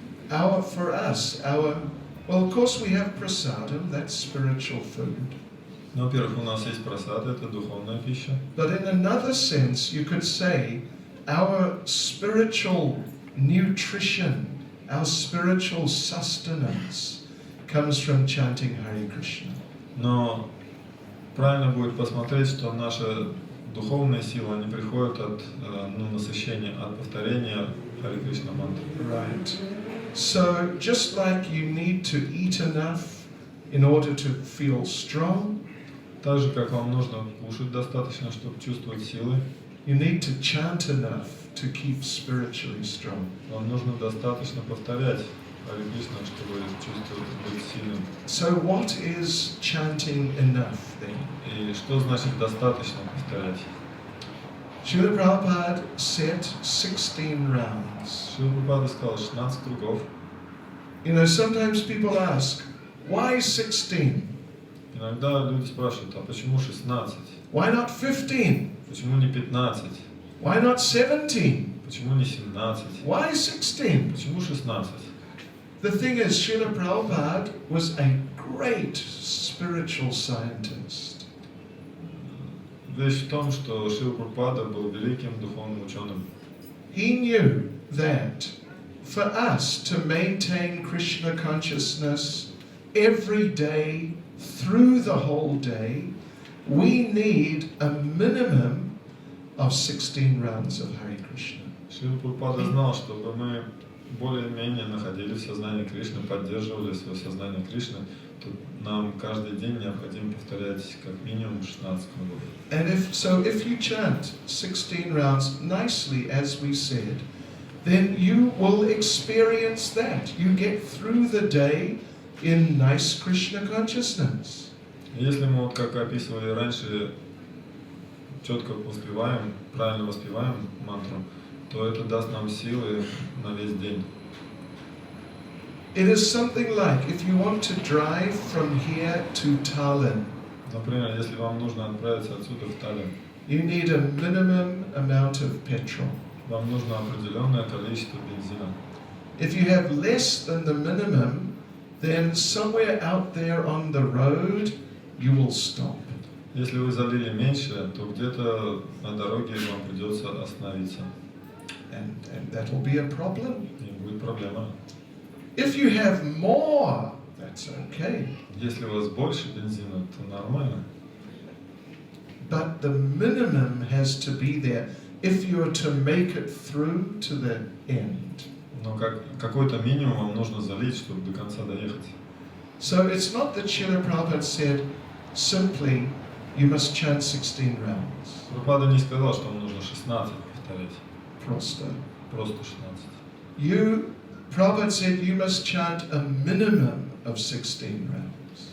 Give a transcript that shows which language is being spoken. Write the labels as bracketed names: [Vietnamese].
[English] For us, well, of course we have prasadam, that's spiritual food. [Russian] Ну, во-первых, у нас есть прасад, это духовная пища. [English] But in another sense, you could say our spiritual nutrition, our spiritual sustenance comes from chanting Hare Krishna. [Russian] Но правильно будет посмотреть, что наши духовные силы, они приходят от насыщения, от повторения Харе Кришна мантры. [English] Right. So just like you need to eat enough in order to feel strong, [Russian] Так же, как вам нужно кушать достаточно, чтобы чувствовать силы, [English] you need to chant enough to keep spiritually strong. [Russian] вам нужно достаточно повторять Харе Кришна, чтобы чувствовать, быть сильным. [English] So what is chanting enough then? [Russian] И что значит достаточно повторять? [English] Srila Prabhupada said 16 rounds. [Russian] Шрила Прабхупада сказал 16 кругов. [English] You know, sometimes people ask, why 16? [Russian] Иногда люди спрашивают, а почему 16? [English] Why not 15? [Russian] Почему не 15? [English] Why not 17? [Russian] Почему не 17? [English] Why 16? [Russian] Почему 16? [English] The thing is, Srila Prabhupada was a great spiritual scientist. [Russian] Вещь в том, что Шрила Прабхупада был великим духовным ученым. [English] He knew that for us to maintain Krishna consciousness every day, through the whole day, we need a minimum of 16 rounds of Hare Krishna. [Russian] Шрила Прабхупада знал, чтобы мы более-менее находились в сознании Кришны, поддерживали свое сознание Кришны, то нам каждый день необходимо повторять как минимум 16 кругов. [English] And if you chant 16 rounds nicely, as we said, then you will experience that. You get through the day in nice Krishna consciousness. [Russian] Если мы, вот как описывали раньше, четко воспеваем, правильно воспеваем мантру, то это даст нам силы на весь день. [English] It is something like if you want to drive from here to Tallinn, [Russian] Например, если вам нужно отправиться отсюда в Таллин, [English] you need a minimum amount of petrol. [Russian] вам нужно определенное количество бензина. [English] If you have less than the minimum, then somewhere out there on the road, you will stop. [Russian] Если вы залили меньше, то где-то на дороге вам придется остановиться. [English] And that will be a problem. [Russian] И будет проблема. [English] If you have more, that's okay. [Russian] Если у вас больше бензина, то нормально. [English] But the minimum has to be there if you're to make it through to the end. [Russian] Но какой-то минимум вам нужно залить, чтобы до конца доехать. [English] So it's not that Srila Prabhupada said simply you must chant 16 rounds. [Russian] Прабхупада не сказал, что вам нужно 16 повторять. Просто. Просто 16. [English] Prabhupada said you must chant a minimum of 16 rounds.